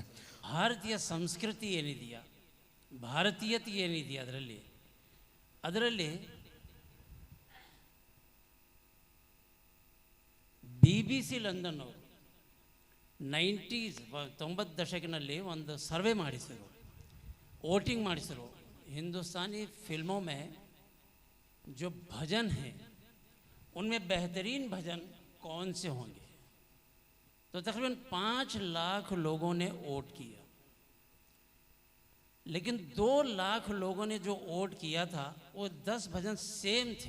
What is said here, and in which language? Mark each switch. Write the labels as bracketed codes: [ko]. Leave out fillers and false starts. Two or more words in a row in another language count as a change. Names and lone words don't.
[kn] ಭಾರತೀಯ ಸಂಸ್ಕೃತಿ ಏನಿದೆಯಾ, ಭಾರತೀಯತೆ ಏನಿದೆಯಾ, ಅದರಲ್ಲಿ BBC ಲಂಡನ್ ಅವರು 90 ದಶಕಿನಲ್ಲಿ ಒಂದು ಸರ್ವೆ ಮಾಡಿಸಿರು, वोटिंग ಮಾಡಿಸಿರು. [hi] हिंदुस्तानी फिल्मों में जो भजन हैं उनमें बेहतरीन भजन कौन से होंगे, तो तकरीबन 5 लाख लोगों ने वोट किया. लेकिन 2 लाख लोगों ने जो वोट किया था वो 10 भजन सेम थे.